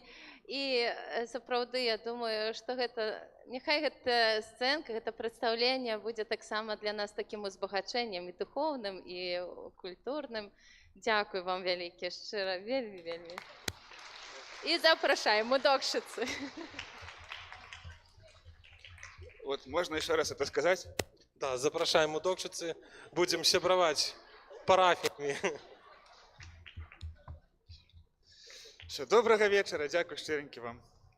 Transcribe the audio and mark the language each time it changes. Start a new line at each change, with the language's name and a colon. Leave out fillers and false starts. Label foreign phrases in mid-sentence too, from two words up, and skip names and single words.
Belarusian: І сапраўды, я думаю, што няхай гэта сцэнка, гэта прадстаўленне будзе таксама для нас такім узбагачэннем і духоўным, і культурным. Дзякуй вам вялікі, шчыра, вельмі. І запрашаем у Докшыцы.
Russian: Вот, можно еще раз это сказать?
Belarusian: Да, запрашаем у Докшыцы, будем сябраваць парафіямі. Все, добрага вечара, дзякуй шчыренькі вам.